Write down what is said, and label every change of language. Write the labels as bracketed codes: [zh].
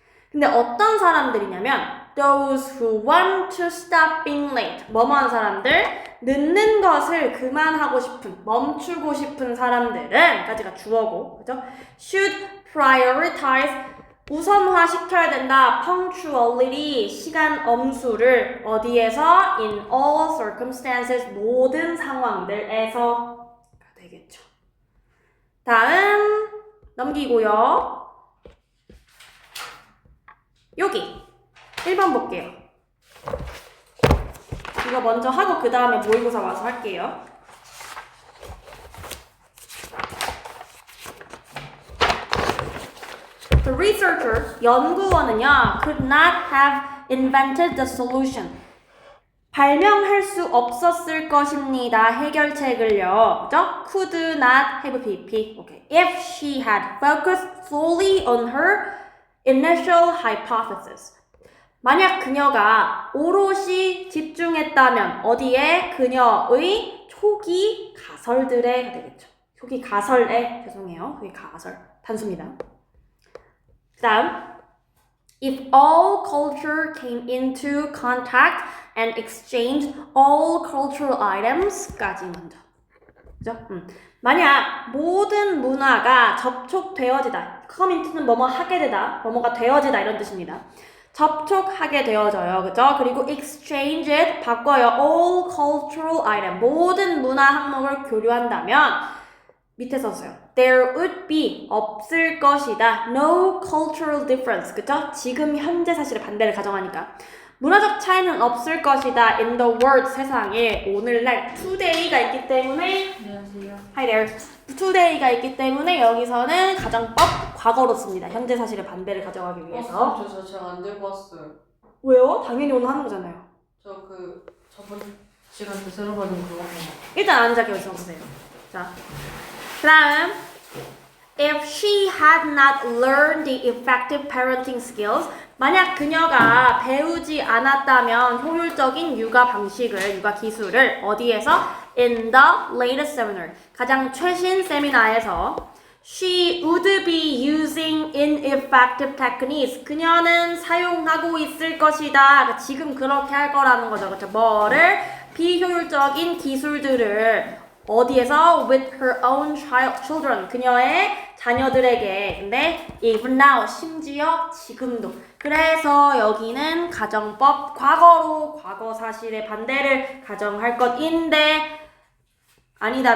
[ko] 근데 어떤 사람들이냐면 [en] those who want to stop being late. [ko] 뭐뭐 하는 사람들? 늦는 것을 그만하고 싶은, 멈추고 싶은 사람들은 까지가 주어고, 그죠? [en] should prioritize [ko] 우선화 시켜야 된다. punctuality 시간 엄수를 어디에서? [en] in all circumstances [ko] 모든 상황들에서 되겠죠. 다음 넘기고요. 여기 1번 볼게요. 이거 먼저 하고 그 다음에 모의고사 와서 할게요. [en] The researcher, [ko] 연구원은요, [en] could not have invented the solution. [ko] 발명할 수 없었을 것입니다. 해결책을요. 그죠? [en] Could not have PP. Okay. If she had focused solely on her initial hypothesis. [ko] 만약 그녀가 오롯이 집중했다면 어디에? 그녀의 초기 가설들에 되겠죠. 초기 가설에 죄송해요. 초기 가설 단수입니다. 그 다음 [en] If all culture came into contact and exchanged all cultural items [ko] 까지 먼저. 그죠? 만약 모든 문화가 접촉되어지다. come into는 뭐뭐 하게 되다. 뭐뭐가 되어지다 이런 뜻입니다. 접촉하게 되어져요. 그죠? 그리고 [en] exchange it [ko] 바꿔요. [en] all cultural item [ko] 모든 문화 항목을 교류한다면 밑에 썼어요. [en] There would be [ko] 없을 것이다. [en] No cultural difference. [ko] 그쵸? 지금 현재 사실의 반대를 가정하니까 문화적 차이는 없을 것이다. [en] In the world [ko] 세상에 오늘날 today가 있기 때문에 안녕하세요. [en] Hi there. [ko] today가 있기 때문에 여기서는 가정법 과거로 씁니다. 현재 사실의 반대를 가정하기 위해서. 저 제가 안 들고 왔어요. 왜요? 당연히 오늘 하는 거잖아요. 저번 시간 때 새로 받은 그거. 일단 앉아 계셔보세요. 자, 그 다음 [en] If she had not learned the effective parenting skills [ko] 만약 그녀가 배우지 않았다면 효율적인 육아 방식을, 육아 기술을 어디에서? [en] In the latest seminar [ko] 가장 최신 세미나에서 [en] She would be using ineffective techniques [ko] 그녀는 사용하고 있을 것이다. 그러니까 지금 그렇게 할 거라는 거죠. 그렇죠? 뭐를? 비효율적인 기술들을 어디에서? [en] With her own children. [ko] 그녀의 자녀들에게. 근데 [en] even now. [ko] 심지어 지금도. 그래서 여기는 가정법 과거로 과거 사실의 반대를 가정할 것인데 아니다.